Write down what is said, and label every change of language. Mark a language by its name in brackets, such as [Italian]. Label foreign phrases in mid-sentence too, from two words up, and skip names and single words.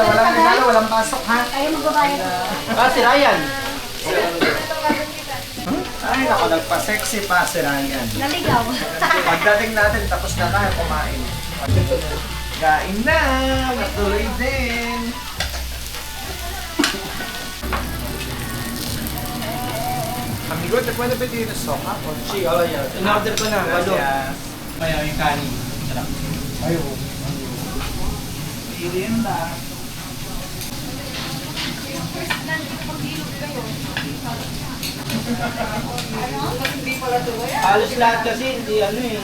[Filipino] Walang regalo, walang pasok ha? Ayaw magbabayad. Ah, si Ryan. Ay, naku, nagpa-sexy pa si Ryan. Naligaw. Pagdating natin, tapos na tayo kumain. Kain na! Matuloy din! [Spanish] Amigo, te puede pedir sopa? [Filipino] Si, oh, yan. In-order ko na, walo. Ayaw yung kanin. Ayaw. Merienda. Halos lahat kasi, hindi ano eh.